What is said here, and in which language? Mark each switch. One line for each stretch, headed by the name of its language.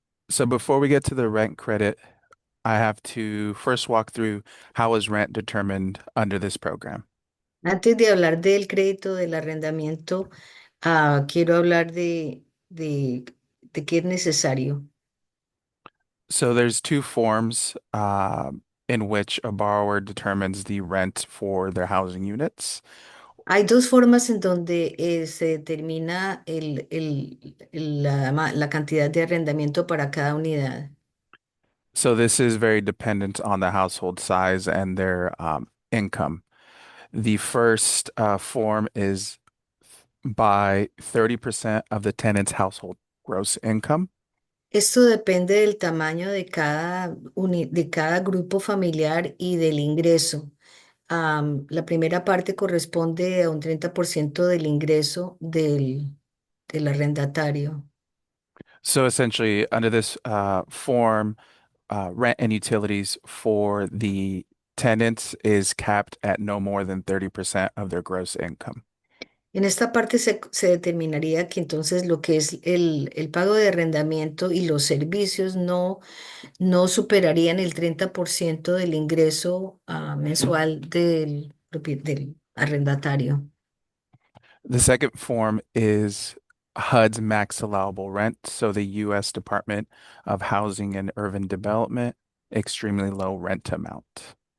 English: So before we get to the rent credit, I have to first walk through how is rent determined under this program.
Spanish: Antes de hablar del crédito del arrendamiento, quiero hablar de qué es necesario.
English: So there's two forms in which a borrower determines the rent for their housing units.
Spanish: Hay dos formas en donde se determina la cantidad de arrendamiento para cada unidad.
English: So this is very dependent on the household size and their income. The first form is by 30% of the tenant's household gross income.
Spanish: Esto depende del tamaño de cada grupo familiar y del ingreso. La primera parte corresponde a un 30% del ingreso del arrendatario.
English: So essentially, under this form, rent and utilities for the tenants is capped at no more than 30% of their gross income.
Spanish: En esta parte se determinaría que entonces lo que es el pago de arrendamiento y los servicios no superarían el 30% del ingreso mensual del arrendatario.
English: The second form is HUD's max allowable rent. So the U.S. Department of Housing and Urban Development, extremely low rent amount.